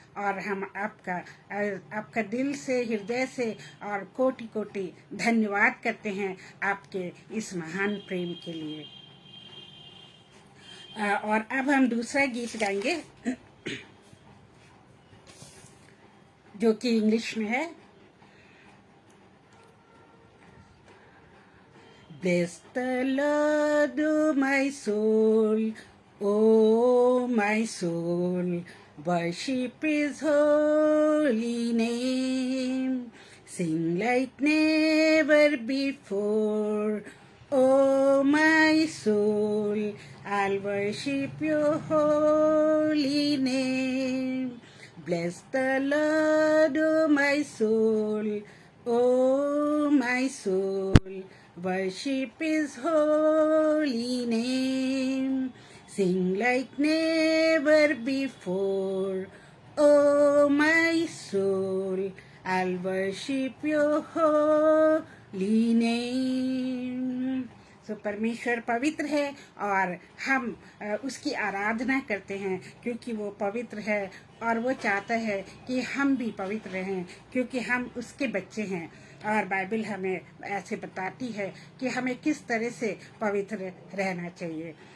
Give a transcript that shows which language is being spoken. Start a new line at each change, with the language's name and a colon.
Hindi: और हम आपका दिल से, हृदय से और कोटि कोटि धन्यवाद करते हैं आपके इस महान प्रेम के लिए। और अब हम दूसरा गीत गाएंगे जो कि इंग्लिश में है।
English: Bless the Lord, O my soul, O my soul, worship His holy name. Sing like never before, O my soul, I'll worship your holy name. Bless the Lord, O my soul, O my soul, worship His holy name. Sing like never before, O my soul, I'll worship your holy name.
Hindi: तो परमेश्वर पवित्र है और हम उसकी आराधना करते हैं क्योंकि वो पवित्र है, और वो चाहता है कि हम भी पवित्र रहें क्योंकि हम उसके बच्चे हैं। और बाइबल हमें ऐसे बताती है कि हमें किस तरह से पवित्र रहना चाहिए।